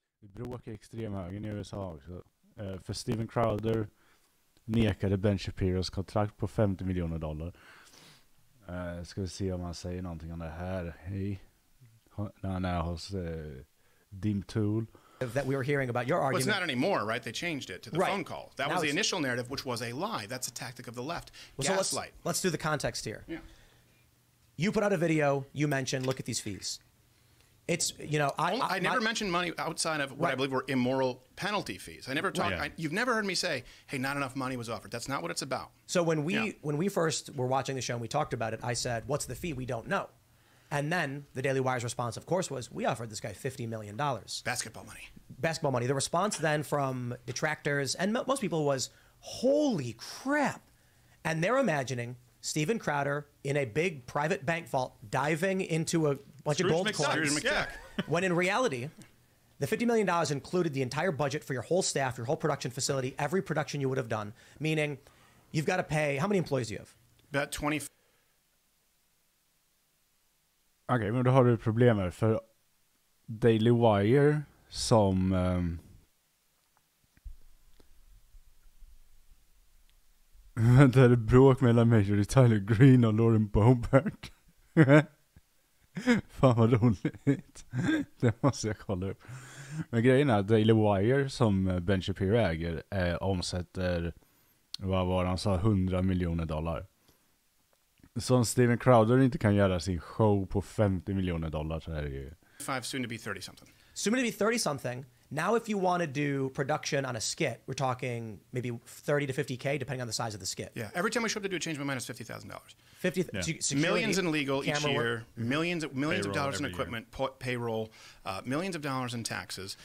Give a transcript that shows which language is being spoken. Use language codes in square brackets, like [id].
[sv] Det bråkar extremhögern i USA också. För Steven Crowder nekade Ben Shapiros kontrakt på $50 miljoner. Ska vi se om han säger någonting om det här. Hej. När han är hos Dim Tool. [en] That we were hearing about your argument. Well, it's not anymore, right? They changed it to the phone call. That was the initial narrative, which was a lie. That's a tactic of the left. Well, Gaslight. So let's do the context here. Yeah. You put out a video. You mentioned, look at these fees. It's, you know, I never mentioned money outside of what I believe were immoral penalty fees. I never talked. You've never heard me say, "Hey, not enough money was offered." That's not what it's about. So when we first were watching the show and we talked about it, I said, "What's the fee? We don't know." And then the Daily Wire's response, of course, was, "We offered this guy $50 million." Basketball money. Basketball money. The response then from detractors and most people was, "Holy crap!" And they're imagining Steven Crowder in a big private bank vault diving into a bunch of gold coins. When in reality, the $50 million included the entire budget for your whole staff, your whole production facility, every production you would have done. Meaning, you've got to pay. How many employees do you have? About 20. [sv] Okej, men då har du problem här. För Daily Wire som vänta, är det bråk mellan Major Tyler Green och Lauren Boebert? Fan vad roligt. Det måste jag kolla upp. Men grejen är att Daily Wire som Ben Shapiro äger omsätter, vad var han sa, $100 miljoner. Så om Steven Crowder inte kan göra sin show på $50 miljoner så är det ju... [en] 5, soon to be 30 something. Soon to be 30 something. Now if you want to do production on a skit, we're talking maybe 30 to 50K depending on the size of the skit. Yeah, every time we show up to do a change my mind, it's $50,000. Millions in legal each year, millions of dollars in equipment, payroll, millions of dollars in taxes.